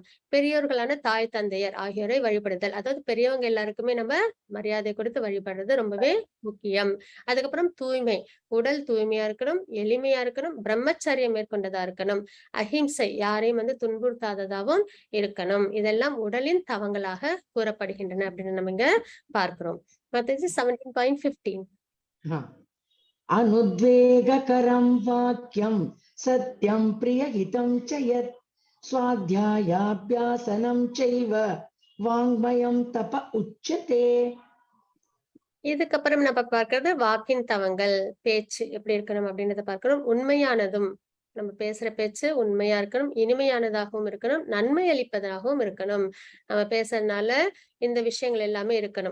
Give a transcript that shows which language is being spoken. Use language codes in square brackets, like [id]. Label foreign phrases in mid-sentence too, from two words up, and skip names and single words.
[ta] பெரியோர்களான தாய் தந்தையர் ஆகியோரை வழிபடுதல். அதாவது பெரியவங்க எல்லாருக்குமே நம்ம மரியாதை கொடுத்து வழிபடுறது ரொம்பவே முக்கியம். அதுக்கப்புறம் தூய்மை, உடல் தூய்மையா இருக்கணும், எளிமையா இருக்கணும், பிரம்மச்சரியம் மேற்கொண்டதா இருக்கணும், அஹிம்சை யாரையும் துன்புறுத்தாததாகவும் இருக்கணும். இதெல்லாம் உடலின் தவங்களாக கூறப்படுகின்றன அப்படின்னு நம்ம இங்க பார்க்கிறோம். மத்தது 17.15. [sa] अनुद्वेगकरं वाक्यं सत्यं प्रियहितं च यत् स्वाध्यायाभ्यासनं चैव वाङ्मयं तप उच्यते. [ta] இதுக்கப்புறம் நம்ம பார்க்கிறது வாக்கின் தவங்கள். பேச்சு எப்படி இருக்கணும் அப்படின்றத பார்க்கிறோம். உண்மையானதும், நம்ம பேசுற பேச்சு உண்மையா இருக்கணும், இனிமையானதாகவும் இருக்கணும், நன்மை அளிப்பதாகவும் இருக்கணும். நம்ம பேசுறதுனால இந்த விஷயங்கள் எல்லாமே இருக்கணும்.